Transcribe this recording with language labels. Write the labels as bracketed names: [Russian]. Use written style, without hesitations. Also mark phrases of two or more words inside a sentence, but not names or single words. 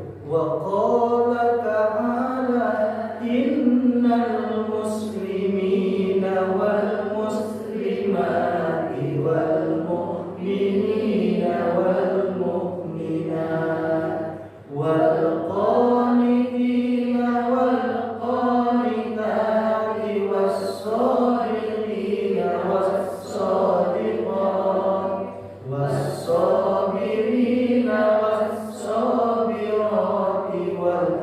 [Arabic] وقال تعالى إن المسلمين وال المسلمات وال المؤمنين وال المؤمنات وال القانتين وال القانتات وال الصادقين وال الصادقات وال الصابرين وال الصابرات وال